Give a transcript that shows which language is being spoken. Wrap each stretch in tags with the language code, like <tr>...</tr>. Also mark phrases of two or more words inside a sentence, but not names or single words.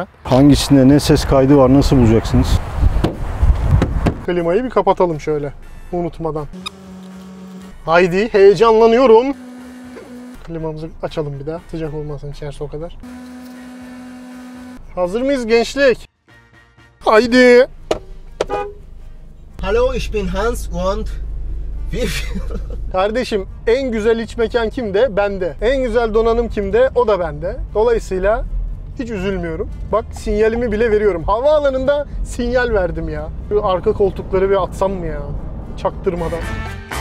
<tr>Hangisinde ne ses kaydı var, nasıl bulacaksınız? Klimayı bir kapatalım şöyle unutmadan. Haydi, heyecanlanıyorum. Klimamızı açalım bir daha. Sıcak olmasın içerisi o kadar. Hazır mıyız gençlik? Haydi.</tr> <de>Hallo, ich bin Hans und</de> <tr>Kardeşim en güzel iç mekan kimde? Bende. En güzel donanım kimde? O da bende. Dolayısıyla hiç üzülmüyorum. Bak sinyalimi bile veriyorum. Havaalanında sinyal verdim ya. Şu arka koltukları bir atsam mı ya? Çaktırmadan.</tr>